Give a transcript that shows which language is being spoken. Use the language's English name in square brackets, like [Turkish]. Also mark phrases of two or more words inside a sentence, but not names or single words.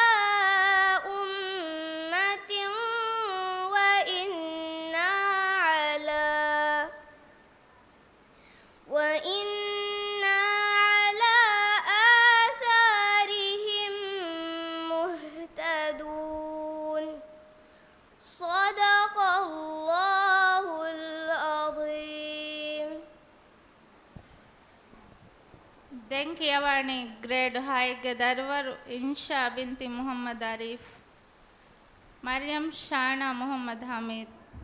[Arabic] أمة وإنا على آثارهم مهتدون صدق الله العظيم. [Sinhala] දැන් කියවන්නේ ග්‍රේඩ් 6 ගේ දරුවරු ඉන්ෂා බින්ති මුහම්මද් අරීෆ්, මරියම් ෂානා මුහම්මද් හමීද්.